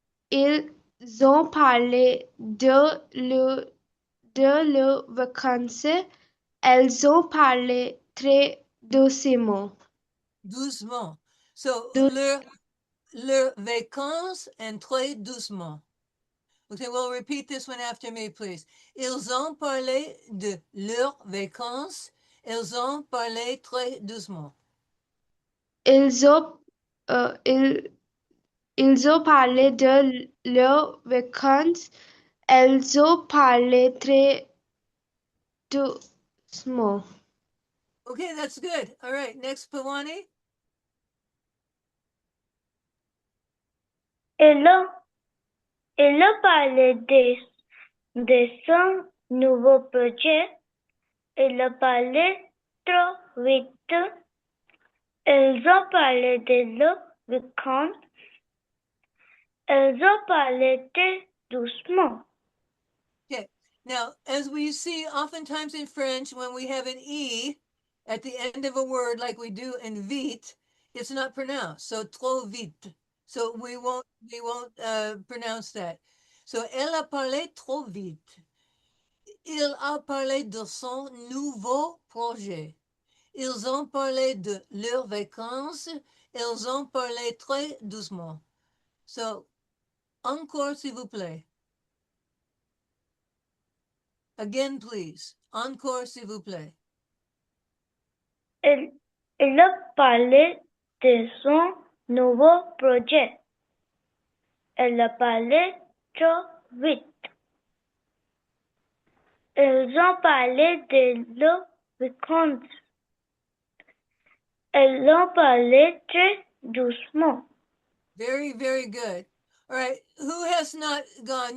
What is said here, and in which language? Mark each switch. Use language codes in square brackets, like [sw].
[fr] Ils ont parlé de leurs vacances. Elles ont parlé très doucement. Doucement. [en] So, [fr] Dou- leurs vacances [en] and [fr] très doucement. [en] Okay, well, repeat this one after me, please. [fr] Ils ont parlé de leurs vacances. Ils ont parlé très doucement. Ils ont, ils ont parlé de leurs vacances. Elles ont parlé très doucement. [en] Okay, that's good. All right, next, Pawani. [fr] Elle a parlé de son nouveau projet. Elle a parlé trop vite. Elles ont parlé de leurs vacances. Elles ont parlé très doucement. [en] Okay, now, as we see oftentimes in French, when we have an E at the end of a word like we do in vite, it's not pronounced. So, [fr] trop vite. [en] So we won't pronounce that. So, [fr] elle a parlé trop vite. Il a parlé de son nouveau projet. Ils ont parlé de leurs vacances. Ils ont parlé très doucement. [en] So, [fr] encore s'il vous plaît. [en] Again, please. [fr] Encore s'il vous plaît. Il a parlé de son nouveau projet. Elle a parlé trop vite. Ils ont parlé de le week-end. Elles ont parlé très doucement. [en] Very, very good. All right, who has not gone?